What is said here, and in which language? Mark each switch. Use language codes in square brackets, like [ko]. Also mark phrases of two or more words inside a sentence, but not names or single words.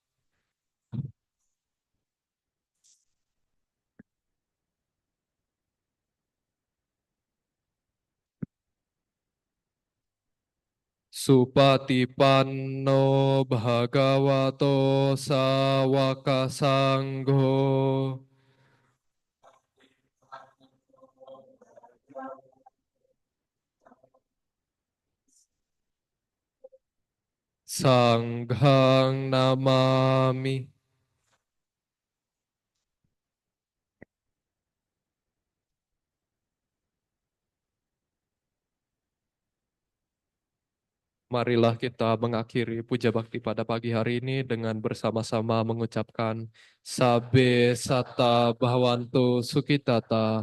[pi] Supatipanno Bhagavato Sawaka Sangho Sanghang Namami. [id] Marilah kita mengakhiri puja bakti pada pagi hari ini dengan bersama-sama mengucapkan [pi] Sabe Sata Bhavantu Sukhitata.